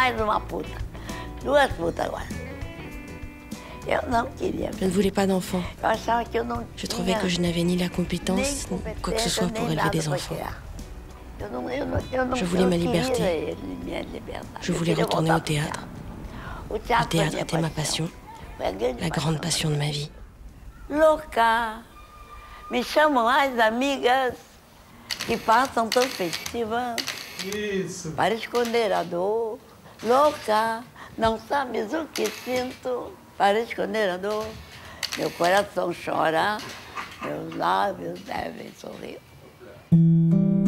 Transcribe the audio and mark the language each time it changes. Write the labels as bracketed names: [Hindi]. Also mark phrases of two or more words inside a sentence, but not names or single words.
[French] Je ne voulais pas d'enfants. Je trouvais que je n'avais ni la compétence, ni quoi que ce soit pour élever des enfants. Je voulais ma liberté. Je voulais retourner au théâtre. Le théâtre était ma passion, la grande passion de ma vie. [Portuguese] Louca, me chamam as amigas que passam tão festivas para esconder a dor. Louca, não sabes o que sinto para esconder a dor. Meu coração chora, meus lábios devem sorrir.